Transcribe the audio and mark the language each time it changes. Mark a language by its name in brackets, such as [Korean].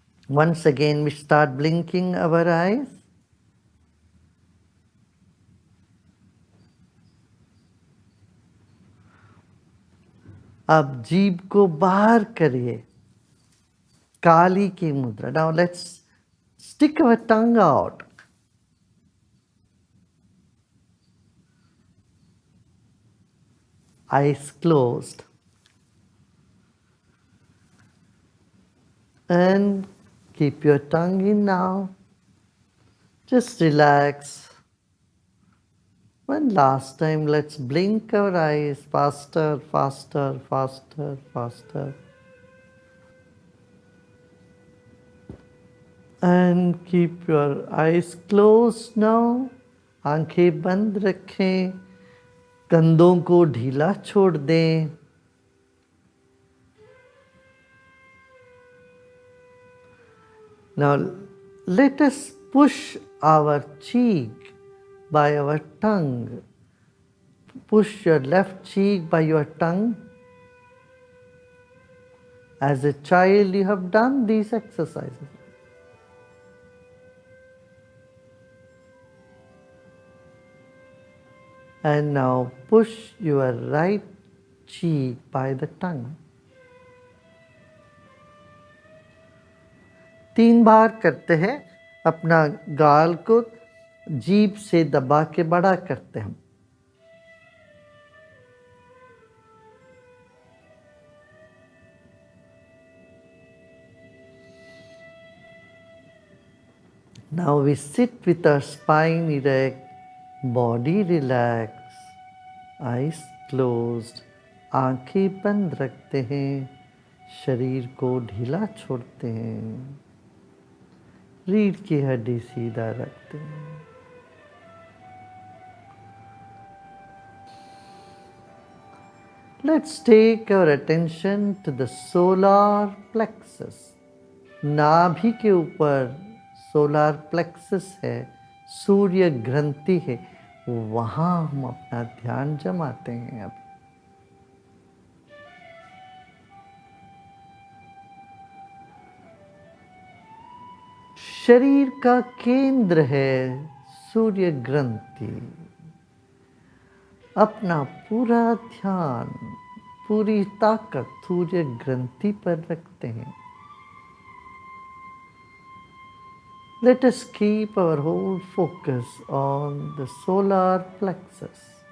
[English] Once again we start blinking our eyes. [Hindi] अब जीभ को बाहर करिए, काली की मुद्रा। [English] Now let's stick our tongue out. Eyes closed. And keep your tongue in now. Just relax. One last time, let's blink our eyes faster, faster, faster, faster. And keep your eyes closed now. [Hindi] आंखें बंद रखें, कंधों को ढीला छोड़ दें। [English] Now let us push our cheek by our tongue. Push your left cheek by your tongue. As a child, you have done these exercises. And now push your right cheek by the tongue. [Hindi] 3 बार करते हैं, अपना गाल को जीभ से दबा के बड़ा करते हैं। [English] Now we sit with our spine erect, body relaxed, eyes closed, [Hindi] आंखें बंद रखते हैं, शरीर को ढीला छोड़ते हैं, रीढ़ की हड्डी सीधा रखते हैं। [English] Let's take our attention to the solar plexus. [Hindi] नाभि के ऊपर सोलार प्लेक्सस है, सूर्य ग्रंथि है, वहाँ हम अपना ध्यान जमाते हैं। अब शरीर का केंद्र है सूर्य ग्रंथि। अपना पूरा ध्यान, पूरी ताकत सूर्य ग्रंथि पर रखते हैं। [English] Let us keep our whole focus on the solar plexus.